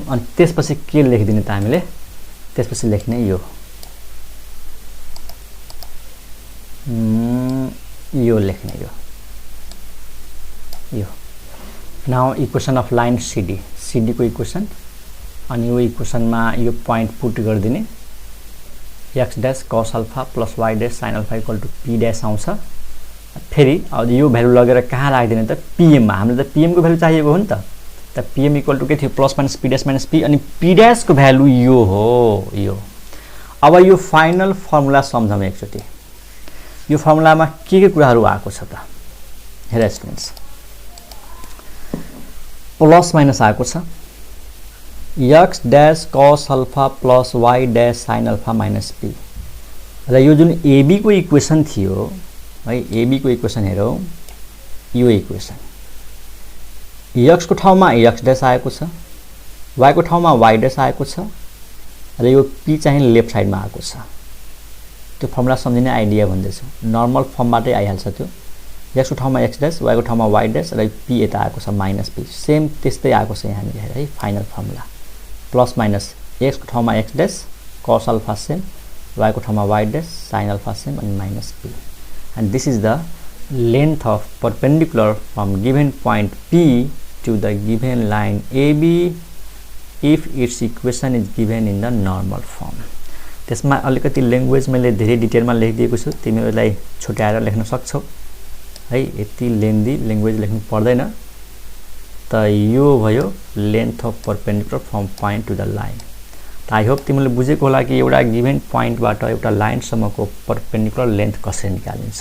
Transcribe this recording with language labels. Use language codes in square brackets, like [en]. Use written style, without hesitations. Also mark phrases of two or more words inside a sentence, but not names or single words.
[ne] अनि त्यसपछि के लेखिदिने त हामीले? त्यसपछि लेख्ने यो लेख्ने यो। [en] now equation of line CD को इक्वेसन। [ne] अनि यो इक्वेसनमा यो [en] point put [ne] गरिदिने, [en] x dash cos alpha plus y dash sin alpha equal to p dash आउँछ। [ne] फेरि अब यो भ्यालु लगेर कहाँ राख्दिने त? pm मा। हामीले त pm को भ्यालु चाहिएको हो नि त। त pm [en] equal to [ne] के थियो? [en] plus minus p dash minus p. [ne] अनि [en] p dash [ne] को भ्यालु यो हो, यो। अब यो [en] final formula [ne] सम्झौँ एकचोटि। यो फर्मुलामा के कुराहरू आएको छ त? हेर स्टुडेन्ट्स, [en] plus minus [ne] आएको छ, [en] x dash cos alpha plus y dash sin alpha minus p. [ne] र यो जुन एबी को इक्वेसन थियो है, एबी को इक्वेसन हेरौँ, यो इक्वेसन एक्स को ठाउँमा [en] x dash [ne] आएको छ, वाई को ठाउँमा [en] y dash [ne] आएको छ र यो पी चाहिँ [en] left sideमा [ne] आएको छ। त्यो फर्मुला सम्झिने आइडिया भन्दैछु, [en] normal formबाटै [ne] आइहाल्छ त्यो। एक्स को ठाउँमा [en] x dash, [ne] वाई को ठाउँमा [en] y dash [ne] र पी यता आएको छ [en] minus p, [ne] सेम त्यस्तै आएको छ यहाँ हेर है। [en] final formula plus minus x [ne] को ठाउँमा [en] x dash cos alpha same, y [ne] को ठाउँमा [en] y dash sine alpha same अनि minus p, and this is the length of perpendicular from given point P to the given line AB if its equation is given in the normal form. [ne] त्यसमा अलिकति ल्याङ्ग्वेज मैले धेरै डिटेलमा लेखिदिएको छु, तिमीहरूलाई छुट्याएर लेख्न सक्छौ है, यति लेन्दी ल्याङ्ग्वेज लेख्नु पर्दैन। त यो भयो [en] length of perpendicular from point to the line. [ne] त [en] I hope [ne] तिमीले बुझेको होला कि एउटा [en] given pointबाट [ne] एउटा लाइनसम्मको [en] perpendicular length [ne] कसरी निकालिन्छ।